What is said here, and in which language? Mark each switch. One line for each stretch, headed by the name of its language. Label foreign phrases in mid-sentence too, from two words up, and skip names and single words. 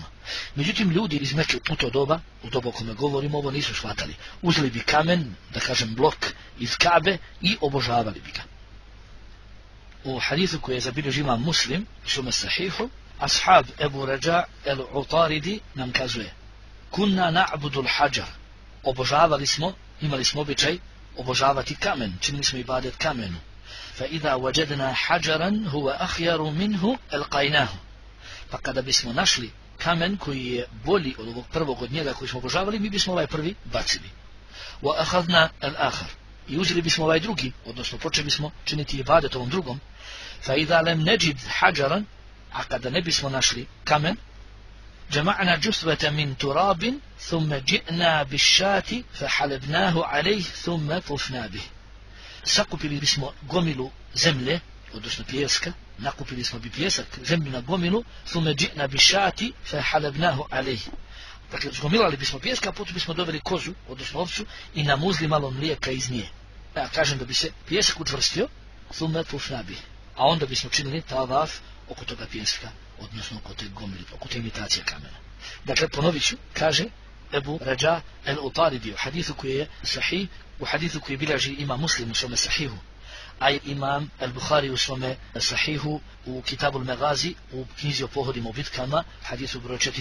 Bosnian: Međutim, ljudi iz Mekke u to doba, u dobu o kome govorimo, ovo nisu shvatali. Uzeli bi kamen, da kažem blok iz Kabe i obožavali bi ga. U hadithu koji je zabilježio imam Muslim, šume sahihu, ashab Ebu Rađa el-Utaridi nam kazuje:
Arabic: كنا نعبد الحجر.
Bosnian: Obožavali smo, imali smo običaj obožavati kamen, činili smo ibadet kamenu.
Arabic: فإذا وجدنا حجرا هو خير منه ألقيناه.
Bosnian: Pa kada bismo našli kamen koji je bolji od ovog prvog od njega koji smo obožavali, mi bismo ovaj prvi bacili.
Arabic: وأخذنا الآخر.
Bosnian: I uzeli bismo ovaj drugi, odnosno počeli bismo činiti ibadet ovom drugom.
Arabic: فإذا لم نجد حجرا,
Bosnian: a kada ne bismo našli kamen,
Arabic: جمعنا جثوة من تراب ثم جئنا بالشاة فحلبناه عليه ثم طفنا به.
Bosnian: Sakupili bismo gomilu zemlje, odnosno pijeska, nakupili smo bi pijesak, zemlju na gomilu,
Arabic: ثم جئنا بالشاة فحلبناه عليه.
Bosnian: Dakle, zgomilali bismo pijeska, a potom bismo doveli kozu, odnosno ovcu, i namuzli malo mlijeka iz nje. Ja kažem da bi se pijesak učvrstio,
Arabic: ثم طفنا به.
Bosnian: A onda bismo činili tavaf oko toga pijeska, odnosno oko te gomile, oko te imitacije kamena. Dakle, ponovit ću, kaže Ebu Rađa el-Utaridi u hadithu koji je sahih, u hadithu koji bilježi imam Muslim u svome sahihu, a imam el-Bukhari u svome sahihu u Kitabu al-Megazi, u knjizi o pohodima u bitkama, hadithu broj